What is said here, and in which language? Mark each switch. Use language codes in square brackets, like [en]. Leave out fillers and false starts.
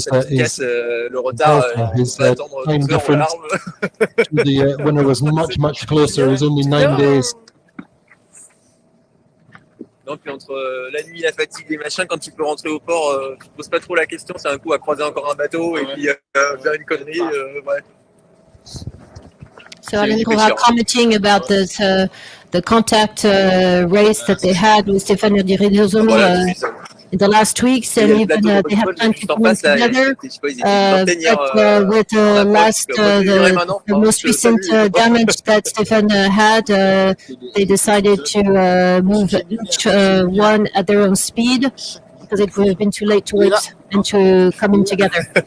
[fr] sa petite casse, le retard, il ne pas attendre 12 heures aux larmes. [en] The winner was much closer. It was only 9 days. [fr] Non, puis entre la nuit, la fatigue, les machins, quand tu peux rentrer au port, tu te poses pas trop la question. C'est un coup à croiser encore un bateau et puis faire une connerie. Ouais. [en] So Alan Roura commenting about this, the contact race that they had with Stéphane Direzon in the last weeks, and even they had planned to come together. But with the most recent damage that Stéphane had, they decided to move each one at their own speed because it would have been too late to wait and to come in together.